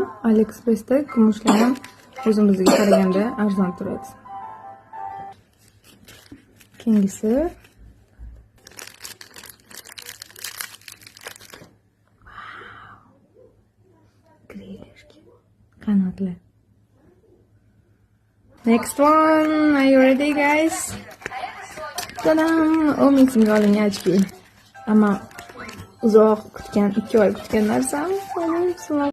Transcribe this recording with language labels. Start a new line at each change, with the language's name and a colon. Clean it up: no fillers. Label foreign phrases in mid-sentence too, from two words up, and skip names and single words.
Uzbek: AliExpress'da kumushlar ham o'zimizga qaraganda arzon turadi. Keyingisi qanotli.
English: Next one, are you ready guys?
Uzbek: Tadam! Umidimga olingan ochki. Ammo uzoq kutgan, 2 oy kutgan narsam.